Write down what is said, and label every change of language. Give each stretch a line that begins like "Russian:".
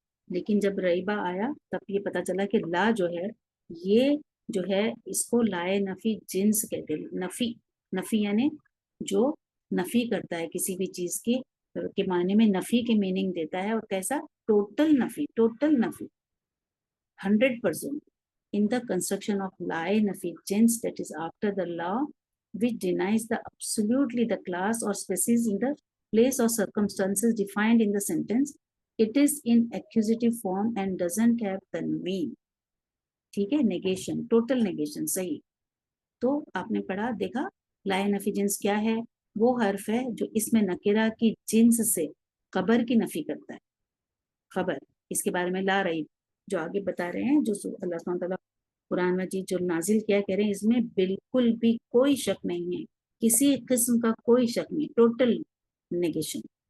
Urdu: لیکن جب ریبہ آیا تب یہ پتا چلا کہ لا جو ہے, یہ جو ہے اس کو لائے نفی جنس کہتے ہیں. نفی, نفی یعنی جو نفی کرتا ہے کسی بھی چیز کی کے معنی میں نفی کے میننگ دیتا ہے, اور کیسا, ٹوٹل نفی, ٹوٹل نفی 100%.
English: In the construction of lie nafi gens, that is after the law which denies the absolutely the class or species in the place or circumstances defined in the sentence, it is in accusative form and doesn't have tanween.
Urdu: ٹھیک ہے, negation, total negation, صحیح. تو آپ نے پڑھا, دیکھا لائے نفی جنس کیا ہے, وہ حرف ہے جو اس میں نکرہ کی جنس سے خبر کی نفی کرتا ہے. خبر, اس کے بارے میں لا رہی جو آگے بتا رہے ہیں, جو اللہ سبحانہ تعالیٰ قرآن مجید جو نازل کیا, کہہ رہے ہیں اس میں بالکل بھی کوئی شک نہیں ہے, کسی قسم کا کوئی شک نہیں, ٹوٹل نیگیشن.